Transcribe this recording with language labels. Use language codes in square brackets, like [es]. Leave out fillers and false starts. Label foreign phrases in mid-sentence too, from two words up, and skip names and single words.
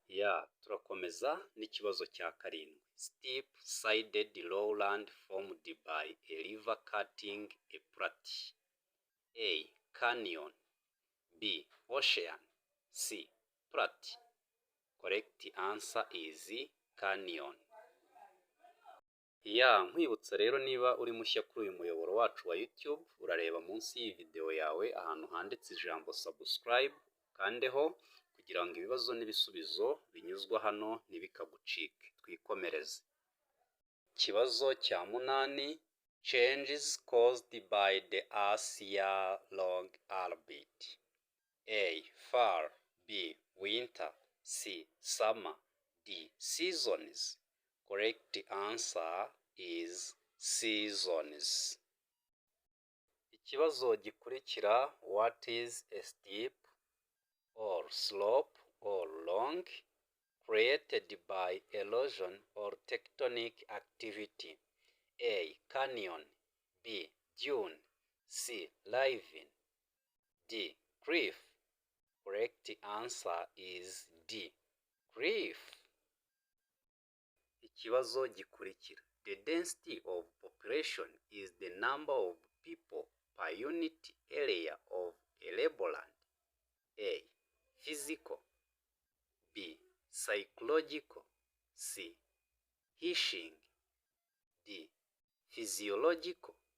[rw] turakomeza n'ikibazo cya karindwi. [en] Steep sided lowland formed by a river cutting a plateau. A. Canyon. B. Ocean. C. Plateau. Correct answer is canyon. [rw] Nkwibutsa rero niba uri mushya kuri uyu muyoboro wacu wa YouTube, urareba munsi y'iyi video yawe ahantu handitse ijambo subscribe, kandeho kugira ngo ibibazo n'ibisubizo binyuzwa hano ntibikagucike. Twikomereze. Ikibazo cya munani. [en] Changes caused by the Earth's year-long orbit. A. Fall. B. Winter. C. Summer. D. Seasons. Correct answer is seasons. [rw] Ikibazo gikurikira. [en] What is a steep or slope or long created by erosion or tectonic activity? A. Canyon. B. Dune. C. Ravine. D. Cliff. Correct answer is D. Cliff. [rw] Ikibazo gikurikira. [en] The density of population is the number of people per unit area of a laborland. A. Physical. B. Psychological. C. Hishing. D. Physiological.